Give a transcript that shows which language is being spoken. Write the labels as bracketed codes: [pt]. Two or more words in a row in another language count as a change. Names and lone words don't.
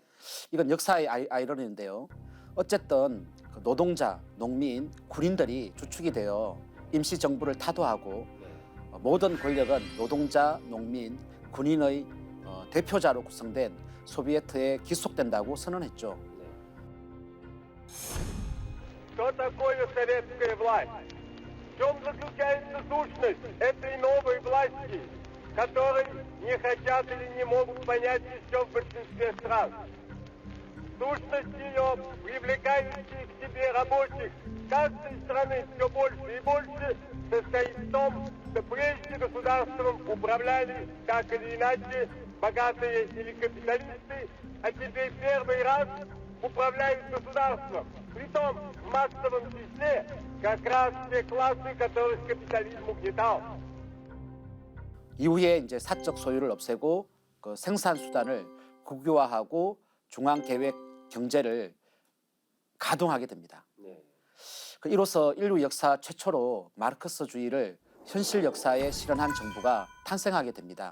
[ko] 이건 역사의 아이러니인데요. 어쨌든 그 노동자, 농민, 군인들이 주축이 되어 임시정부를 타도하고 모든 권력은 노동자, 농민, 군인의 대표자로 구성된 소비에트에 기속된다고 선언했죠. [ru] Что такое советская власть? В чем заключается сущность этой новой власти, которой не хотят или не могут понять еще в большинстве стран? Сущность ее, привлекающая к себе рабочих каждой страны все больше и больше, состоит в том, что прежде государством управляли так или иначе богатые или капиталисты, а теперь первый раз управляют государством. Притом в массовом числе как раз те классы, которых капитализм угнетал. [ko] 이후에 이제 사적 소유를 없애고 그 생산 수단을 국유화하고 중앙 계획 경제를 가동하게 됩니다. 네. 이로써 인류 역사 최초로 마르크스주의를 현실 역사에 실현한 정부가 탄생하게 됩니다.